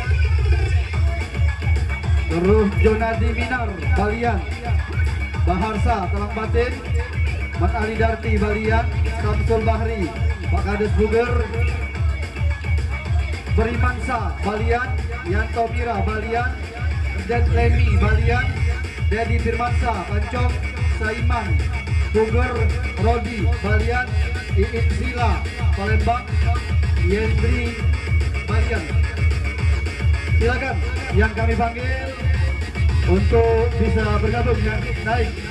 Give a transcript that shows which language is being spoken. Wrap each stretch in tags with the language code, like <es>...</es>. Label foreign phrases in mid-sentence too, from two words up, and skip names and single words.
<id>terus Jonadi Minar, Balian, Baharsa, Talang Batin, Mat Ali Darti, Balian, Samsul Bahri, Pak Kades Buger, Berimansa, Balian, Yanto Mira, Balian, Den Lemi, Balian, Dedi Firmansa, Pancong, Saiman, Buger, Rodi, Balian, Iin Sila, Palembang, Yendri, Balian. Silakan yang kami panggil untuk bisa bergabung dan naik.</id>